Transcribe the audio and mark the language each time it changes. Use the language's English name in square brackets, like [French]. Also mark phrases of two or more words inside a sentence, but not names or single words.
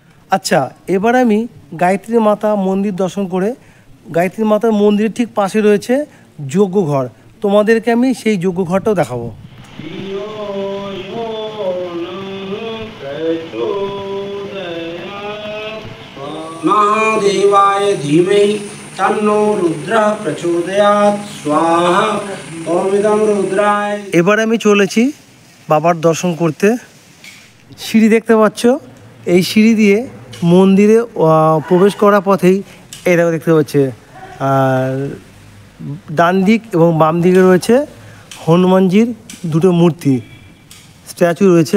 [Bangla] আচ্ছা, এবার আমি গায়ত্রী মাতা মন্দির দর্শন করে, গায়ত্রী মাতার মন্দিরের ঠিক পাশে রয়েছে যজ্ঞঘর, তোমাদেরকে আমি সেই যজ্ঞঘরটাও দেখাবো। [Sanskrit] महादेवाय धीमहि तन्नो रुद्रः प्रचोदयात् स्वाहा ओमिदं रुद्राय। [Bangla] এবার আমি চলেছি বাবার দর্শন করতে। সিঁড়ি দেখতে পাচ্ছ, এই সিঁড়ি দিয়ে মন্দিরে প্রবেশ করার পথেই এই দেখতে পাচ্ছে, আর ডান দিক এবং বাম দিকে রয়েছে হনুমানজির দুটো মূর্তি, স্ট্যাচু রয়েছে।